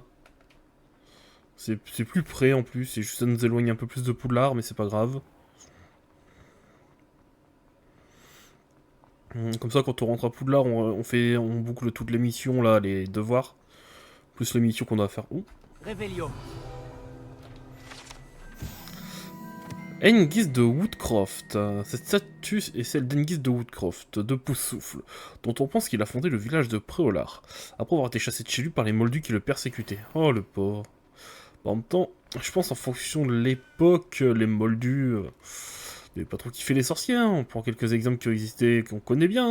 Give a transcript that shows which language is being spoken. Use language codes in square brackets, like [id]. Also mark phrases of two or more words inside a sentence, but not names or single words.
[fr] C'est plus près, en plus, c'est juste ça nous éloigne un peu plus de Poudlard, mais c'est pas grave. Comme ça, quand on rentre à Poudlard, on boucle toutes les missions, là, les devoirs. Plus les missions qu'on doit faire. Ouh. Revelio. Hengist de Woodcroft. Cette statue est celle d'Hengist de Woodcroft, de Pouce-Souffle, dont on pense qu'il a fondé le village de Préolard, après avoir été chassé de chez lui par les Moldus qui le persécutaient. Oh, le pauvre. En même temps, je pense en fonction de l'époque, les Moldus... n'avaient pas trop kiffé les sorciers, hein. On prend quelques exemples qui ont existé, qu'on connaît bien.